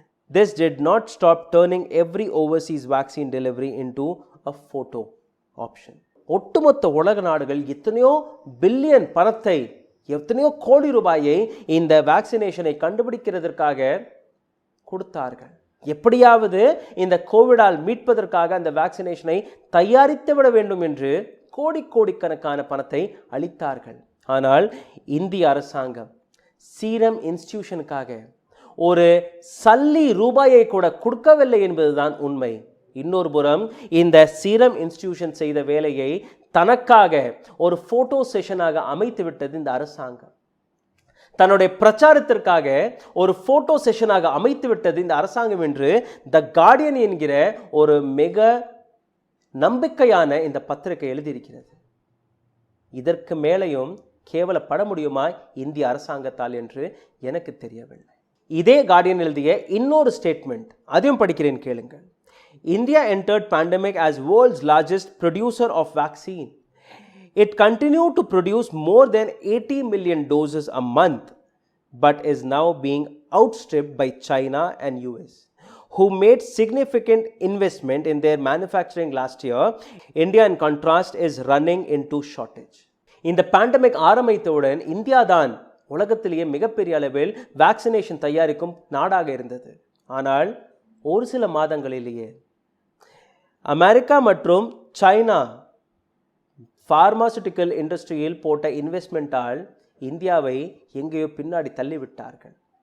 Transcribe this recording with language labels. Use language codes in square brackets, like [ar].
[en] This did not stop turning every overseas vaccine delivery into a photo option. [ta] ஒட்டுமொத்த உலக நாடுகள் எத்தனையோ billion பணத்தை, எத்தனையோ கோடி ரூபாயை இந்த வேக்சினேஷனை கண்டுபிடிக்கிறதற்காக கொடுத்தார்கள். எப்படியாவது இந்த கோவிடால் மீட்பதற்காக அந்த வேக்சினேஷனை தயாரித்து விட வேண்டும் என்று கோடிக்கணக்கான பணத்தை அளித்தார்கள். ஆனால் இந்திய அரசாங்கம் சீரம் இன்ஸ்டிடியூஷனுக்காக ஒரு சல்லி ரூபாயை கூட கொடுக்கவில்லை என்பதுதான் உண்மை. இன்னொரு புறம் இந்த சீரம் இன்ஸ்டிடியூஷன் செய்த வேலையை தனக்காக ஒரு போட்டோ செஷனாக அமைத்து விட்டது இந்த அரசாங்கம். தன்னுடைய பிரச்சாரத்திற்காக ஒரு போட்டோ செஷனாக அமைத்து விட்டது இந்த அரசாங்கம் என்று த கார்டியன் என்கிற ஒரு மிக நம்பிக்கையான இந்த பத்திரிகை எழுதியிருக்கிறது. இதற்கு மேலேயும் கேவலப்பட முடியுமா இந்திய அரசாங்கத்தால் என்று எனக்கு தெரியவில்லை. இதே கார்டியன் எழுதிய இன்னொரு ஸ்டேட்மெண்ட், அதையும் படிக்கிறேன் கேளுங்கள். [en] India entered pandemic as world's largest producer of vaccine. It continued to produce more than 80 million doses a month, but is now being outstripped by China and US, who made significant investment in their manufacturing last year. India, in contrast, is running into shortage. [ta] இந்த pandemic ஆரம்பித்தவுடன் India தான் உலகத்திலேயே மிகப்பெரிய அளவில் vaccination தயாரிக்கும் நாடாக இருந்தது. ஆனால் ஒரு சில மாதங்களிலேயே அமெரிக்கா மற்றும் சைனா பார்மாசூட்டிக்கல் இண்டஸ்ட்ரியில் போட்ட இன்வெஸ்ட்மெண்ட்டால் இந்தியாவை எங்கேயோ பின்னாடி தள்ளிவிட்டார்கள்.